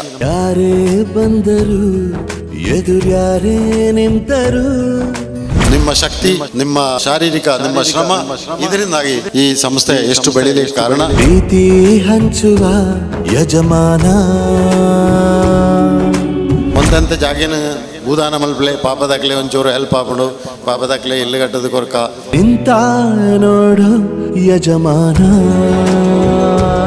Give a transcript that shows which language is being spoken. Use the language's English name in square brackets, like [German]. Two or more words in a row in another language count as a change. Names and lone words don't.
[Kannada] ಯಾರೇ ಬಂದರು ಎದುರ್ಯಾರೇ ನಿಂತರು, ನಿಮ್ಮ ಶಕ್ತಿ, ನಿಮ್ಮ ಶಾರೀರಿಕ, ನಿಮ್ಮ ಶ್ರಮ, ಇದರಿಂದಾಗಿ ಈ ಸಂಸ್ಥೆ ಎಷ್ಟು ಬೆಳೀಲಿಕ್ಕೆ ಕಾರಣ. ಪ್ರೀತಿ ಹಂಚುವ ಯಜಮಾನ [Tulu] ಒಂದಂತ ಜಾಗಿನ ಭೂದಾನ ಮಲ್ಪಲೆ ಪಾಪದಾಕ್ಲೆ ಒಂಚೂರು ಹೆಲ್ಪ್ ಆಪುಂಡು ಪಾಪದಾಕ್ಲೆ ಇಲ್ಲು ಕಟ್ಟದ ಕೊರಕ [Kannada] ಇಂತ ನೋಡು ಯಜಮಾನ